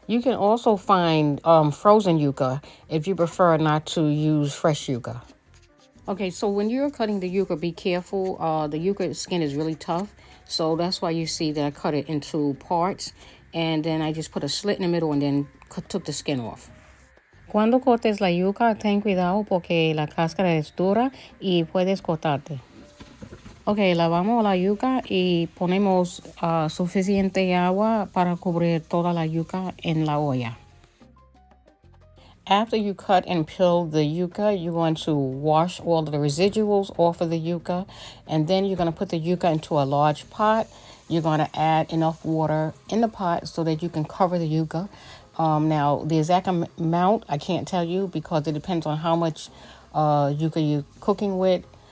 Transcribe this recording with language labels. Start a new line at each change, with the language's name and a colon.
English: You can also find frozen yuca if you prefer not to use fresh yuca. Okay, so when you're cutting the yuca, be careful. The yuca skin is really tough, so that's why you see that I cut it into parts, and then I just put a slit in the middle and then took the skin off.
Spanish: Cuando cortes la yuca, ten cuidado porque la cáscara es dura y puedes cortarte. Ok, lavamos la yuca y ponemos suficiente agua para cubrir toda la yuca en la olla.
English: After you cut and peel the yuca, you're going to wash all of the residuals off of the yuca, and then you're going to put the yuca into a large pot. You're going to add enough water in the pot so that you can cover the yuca. Now, the exact amount, I can't tell you because it depends on how much yuca you're cooking with.